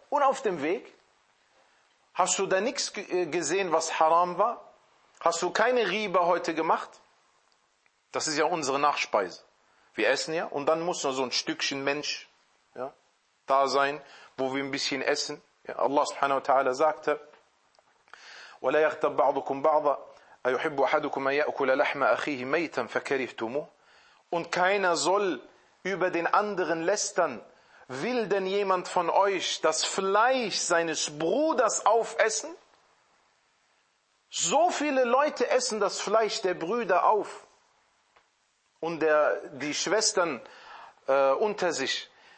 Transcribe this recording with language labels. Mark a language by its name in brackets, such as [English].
[German] Und auf dem Weg, hast du da nichts gesehen, was haram war? Hast du keine Riba heute gemacht? Das ist ja unsere Nachspeise. Wir essen ja und dann muss noch so ein Stückchen Mensch, ja, da sein, wo wir ein bisschen essen. [Arabic] Ja, Allah subhanahu wa ta'ala sagte, وَلَا يَغْتَبْ بَعْضُكُمْ بَعْضًا أَيُحِبُّ أَحَدُكُمْ أَنْ يَأْكُلَ لَحْمَ أَخِيهِ مَيْتًا فَكَرِهْتُمُهُ. [German] Und keiner soll über den anderen lästern. Will denn jemand von euch das Fleisch seines Bruders aufessen? So viele Leute essen das Fleisch der Brüder auf und der die Schwestern unter sich.